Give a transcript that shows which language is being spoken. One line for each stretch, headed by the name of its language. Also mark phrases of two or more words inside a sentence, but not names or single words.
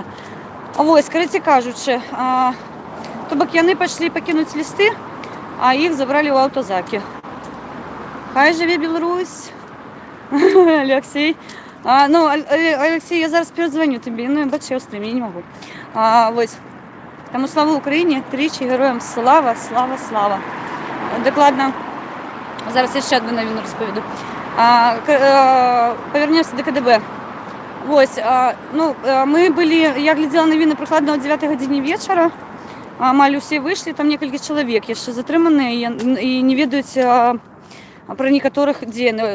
Belarusian: Вось, караце кажучы, то бок яны пайшлі пакінуць лісты, а іх забралі ў аўтазакі. Хай жыве Беларусь. Алексей. Алексей, я зараз перазвоню тобі. Ну, бачу, я ў стрімі, я не магу. Вось.
Ukrainian: Таму слава Україні, тричі героям слава, слава, слава. Докладно.
Belarusian: Зараз яшчэ одну навіну розповіду.
Ukrainian: Повернемся до КДБ.
Belarusian: Вось, мы былі, я глядзела навіны прыкладна о 9 гадзіне вечара. Амаль усе выйшлі, там некалькі чалавек яшчэ затрыманыя і не ведаюць пра некаторых дзе.